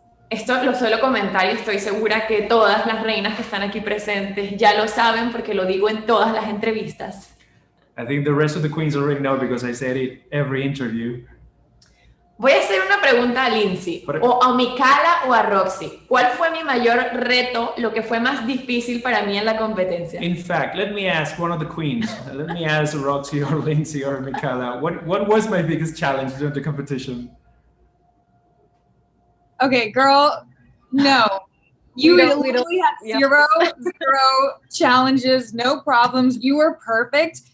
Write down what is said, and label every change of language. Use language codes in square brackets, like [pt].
[es] Esto lo suelo comentar y estoy segura que todas las reinas que están aquí presentes ya lo saben porque lo digo en todas las entrevistas. [en] I think the rest of the queens already know because I said it every interview. [es] Voy a hacer una pregunta a Lindsay, o a Mikala o a Roxy. ¿Cuál fue mi mayor reto, lo que fue más difícil para mí en la competencia? [en] In fact, let me ask one of the queens. Let me ask Roxy or Lindsay or Mikala. What was my biggest challenge during the competition? Okay, girl, no. You literally had zero challenges, no problems. You were perfect.